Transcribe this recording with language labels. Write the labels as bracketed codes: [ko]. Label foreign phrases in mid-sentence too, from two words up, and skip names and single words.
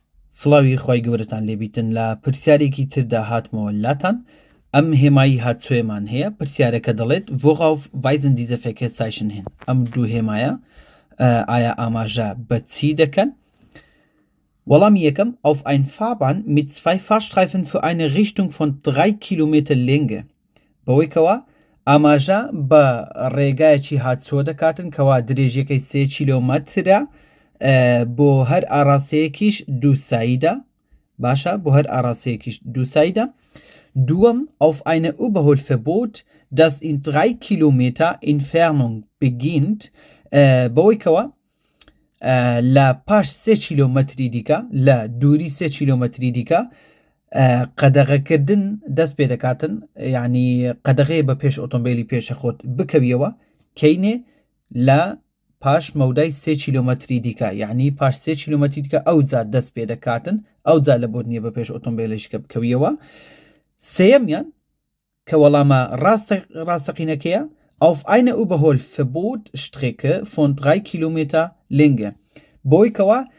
[ckb] سڵاوی خۆی گەورەتان لێبیتن لە پرسیارێکی تردا هاتمەوە لاتان ئەم هێمایی هاتسوێمان هەیە پرسیارەکە دەڵێت [de] worauf weisen diese Verkehrszeichen hin [ckb] ئەم دوو هێمایە ئایا ئاماژە بە چی دەکەن وەڵامی یەکەم [de] auf ein Fahrbahn mit 2 Fahrstreifen für eine Richtung von 3 Kilometer Länge [ckb] بەوەی کەوە ئاماژە بە ڕێگایەکی هاتسۆ دەکاتن کەوا درێژیەکەی 3 کیلۆمەترە بۆ هەر ئاڕاستەیەکیش دووساییدا باشە بۆ هەر ئاڕاستەیەکیش دووساییدا دووەم [de] auf eine Überholverbot das in 3 Kilometer Entfernung beginnt [ckb] بەوەی کەوە لە پاش 3 کیلۆمەتری دیکە لە دووری 3 کیلۆمەتری دیکە قەدەغەکردن دەست پێ دەکاتن یعنی قەدەغەیە بە پێش ئۆتۆمبیلی پێشەخۆت بکەویەوە کەینێ لە پاش مەودای 3 کیلۆمەتری دیکە یعنی پاش 3 کیلۆمەتری دیکە ئەو جا دەست پێ دەکاتن ئەو جا لە بۆ نییە بە پێش ئۆتۆمبیلشکە بکەویەوە سێەمیان کە وەڵامە ڕاستەقینەکەیە [de] auf eine Überholverbot-Strecke von 3 Kilometer Länge [ckb] بۆی کەوە